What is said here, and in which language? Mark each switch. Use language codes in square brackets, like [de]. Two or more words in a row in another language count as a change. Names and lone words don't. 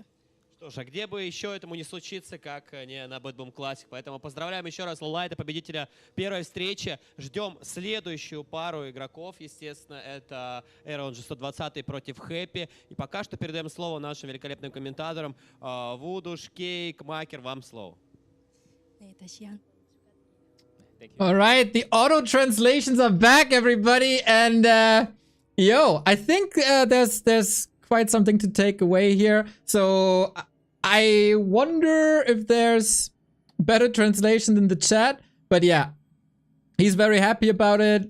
[ru] Что ж, а где бы еще этому не случиться, как не на BetBoom Classic. Поэтому поздравляем еще раз LawLiet, победителя первой встречи. Ждем следующую пару игроков, естественно. Это eer0 120 против Happy. И пока что передаем слово нашим великолепным комментаторам. Вудуш, Кейк, Макер, вам слово. [ko] 네, 다시 한. [en] All right, the auto translations are back, everybody, and I think there's quite something to take away here. So I wonder if there's better translation in the chat, but yeah, he's very happy about it.